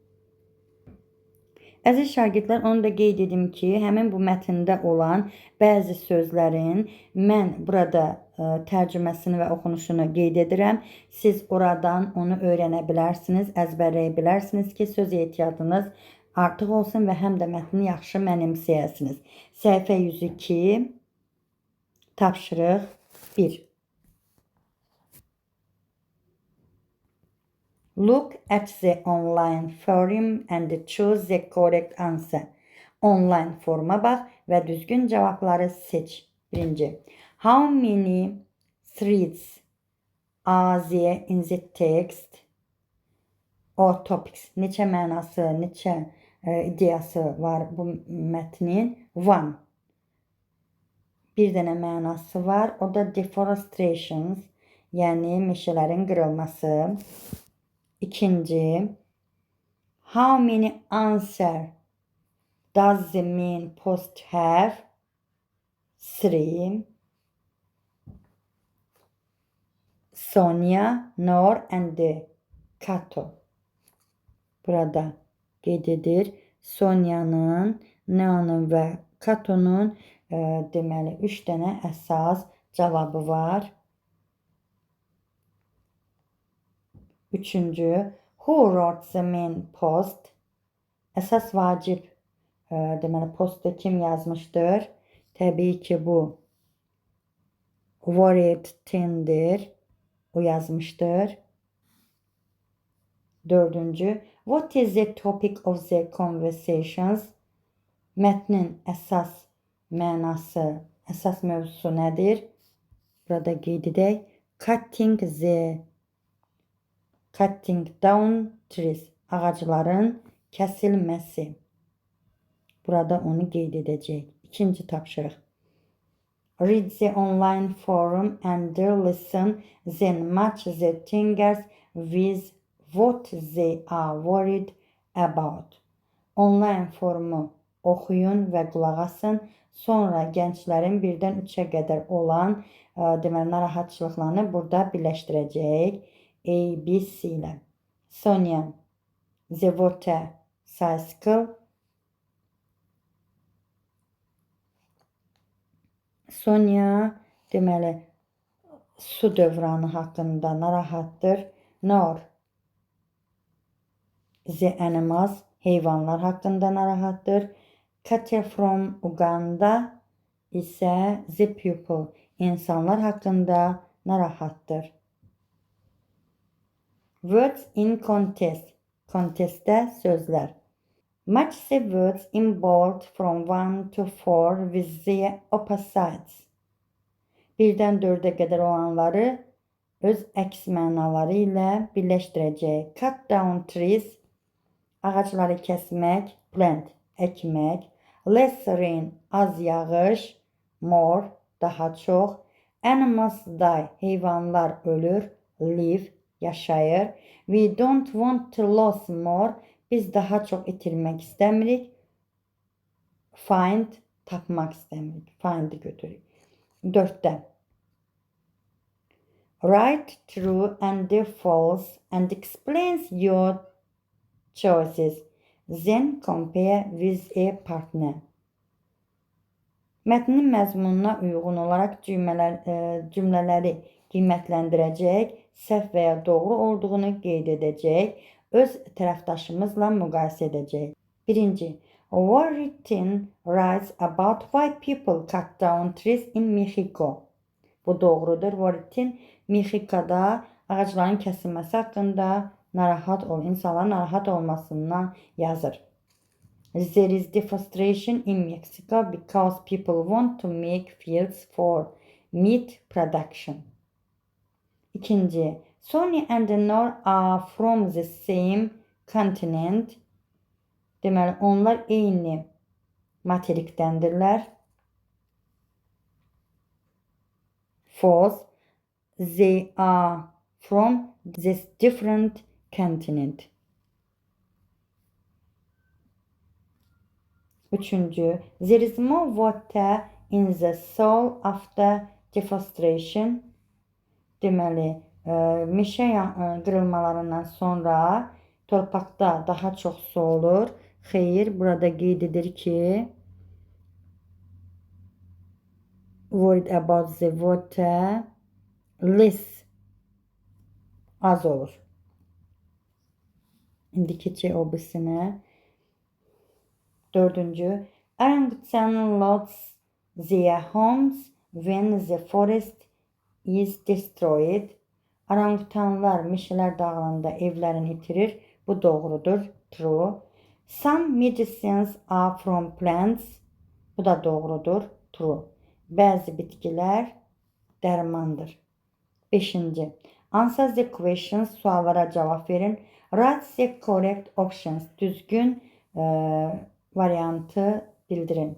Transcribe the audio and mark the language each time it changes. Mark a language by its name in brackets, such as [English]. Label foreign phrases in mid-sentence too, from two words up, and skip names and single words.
[Azerbaijani] Əziz şagirdlər, onu da qeyd edim ki, həmin bu mətndə olan bəzi sözlərin mən burada tərcüməsini və oxunuşunu qeyd edirəm. Siz oradan onu öyrənə bilərsiniz, əzbərləyə bilərsiniz ki, söz ehtiyatınız artıq olsun və həm də mətni yaxşı mənimsəyəsiniz. Səhifə 102, tapşırıq 1. [English] Look at the online forum and choose the correct answer. [Azerbaijani] Online foruma bax və düzgün cavabları seç. 1. [English] How many threads are there in the text or topics? [Azerbaijani] Neçə mənası, neçə ideyası var bu mətnin? 1. Bir dənə mənası var. O da deforestation, yəni meşələrin qırılması. 2. [English] How many answer does the main post have? 3. Sonia, Noor and Kato. [Azerbaijani] Burada qeyd edir. Sonia'nın, Noor'un və Kato'nun deməli 3 dənə əsas cavabı var. 3. [English] Who wrote the main post? [Azerbaijani] Əsas vacib deməli postda kim yazmışdır? Təbii ki bu Worried Tindir. O yazmışdır. 4. [English] What is the topic of the conversations? [Azerbaijani] Mətnin əsas mənası, əsas mövzusu nədir? Burada qeyd edək. [English] Cutting down trees. [Azerbaijani] Ağacların kəsilməsi. Burada onu qeyd edəcək. 2. tapşırıq. [English] Read the online forum and listen, then match the thinkers with what they are worried about. [Azerbaijani] Online forumu oxuyun və qulaq asın. Sonra gənclərin 1-dən 3-ə qədər olan deməli narahatçılıqlarını burada birləşdirəcək. A, B, C ilə. [English] Sonia, the water cycle. [Azerbaijani] Sonia deməli su dövranı haqqında narahatdır. [English] Noor, the animals, [Azerbaijani] heyvanlar haqqında narahatdır. [English] Katya from Uganda isə the people, [Azerbaijani] insanlar haqqında narahatdır. [English] Words in contest, [Azerbaijani] kontestdə sözlər. [English] Match the words in bold from 1 to 4 with the opposites. [Azerbaijani] 1-dən 4-ə qədər olanları öz əks mənaları ilə birləşdirəcək. [English] Cut down trees, [Azerbaijani] ağacları kəsmək, plant, əkmək. [English] Less rain, [Azerbaijani] az yağış. More, daha çox. [English] Animals die, [Azerbaijani] heyvanlar ölür. Live, yaşayır. [English] We don't want to lose more, [Azerbaijani] biz daha çox itirmək istəmirik. Find, tapmaq istəmirik. Find'i götürürük. 4-də. [English] Write true and false and explains your choices. Then compare with a partner. [Azerbaijani] Mətnin məzmununa uyğun olaraq cümlələri qiymətləndirəcək, səhv və ya doğru olduğunu qeyd edəcək, öz tərəfdaşımızla müqayisə edəcək. 1. [English] Warrington writes about why people cut down trees in Mexico. [Azerbaijani] Bu doğrudur. Warrington Mexiko'da ağacların kəsilməsi haqqında insanların narahat olmasından yazır. [English] There is deforestation in Mexico because people want to make fields for meat production. 2. Sonny and Nor are from the same continent. [Azerbaijani] Deməli, onlar eyni materikdəndirlər. [English] False. They are from this different continent. 3. There is more water in the soil after deforestation. [Azerbaijani] Deməli, meşə qırılmalarından sonra torpaqda daha çox su olur. Xeyr, burada qeyd edir ki, [English] worried about the water, less, [Azerbaijani] az olur. İndi keçək o birisinə. 4. [English] Orangutan lost their homes when the forest is destroyed. [Azerbaijani] Orangutanlar meşələr dağılanda evlərini itirir. Bu doğrudur. [English] True. Some medicines are from plants. [Azerbaijani] Bu da doğrudur. True. Bəzi bitkilər dərmandır. 5. [English] Answer the questions. [Azerbaijani] Suallara cavab verin. [English] Write the correct options. [Azerbaijani] Düzgün variantı bildirin.